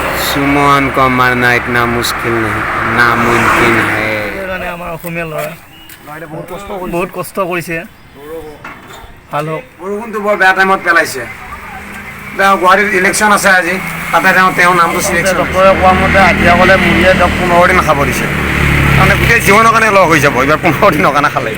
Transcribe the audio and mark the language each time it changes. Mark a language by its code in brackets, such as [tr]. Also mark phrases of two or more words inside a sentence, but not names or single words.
[hi] सुमन को मारना इतना मुश्किल नहीं नामुमकिन है [as] আমাৰ অসমীয়া ল'ৰা বহুত কষ্ট কৰিছে ভাল হওক বৰষুণটো বৰ বেয়া টাইমত পেলাইছে গুৱাহাটীত ইলেকশ্যন আছে আজি তাতে তেওঁৰ নামটো চিলেকশ্যন ডক্টৰে কোৱা মতে এতিয়া গ'লে মুড়িয়ে 15 দিন খাব দিছে মানে গোটেই জীৱনৰ কাৰণে লগ হৈ যাব এইবাৰ 15 দিনৰ কাৰণে খালে